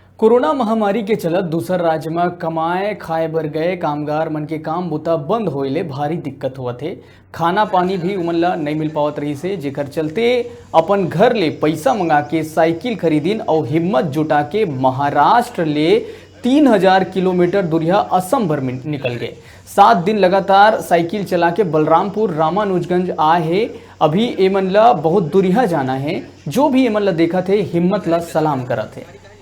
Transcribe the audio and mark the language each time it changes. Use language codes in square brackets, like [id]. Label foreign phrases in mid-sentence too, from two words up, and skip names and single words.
[hne] कोरोना महामारी के चलत दूसर राज्य में कमाए खाए बर गए कामगार मन के काम बूता बंद होइले भारी दिक्कत होवत हे। खाना पानी भी उमन ला नहीं मिल पावत रही से, जेकर चलते अपन घर ले पैसा मंगा के साइकिल खरीदिन और हिम्मत जुटा के महाराष्ट्र ले 3000 किलोमीटर दूरिया असम भर में निकल गए। 7 दिन लगातार साइकिल चला के बलरामपुर रामानुजगंज आए है। अभी एमन ला बहुत दूरिया जाना है। जो भी एमन ला देखा थे हिम्मत ला सलाम करत है।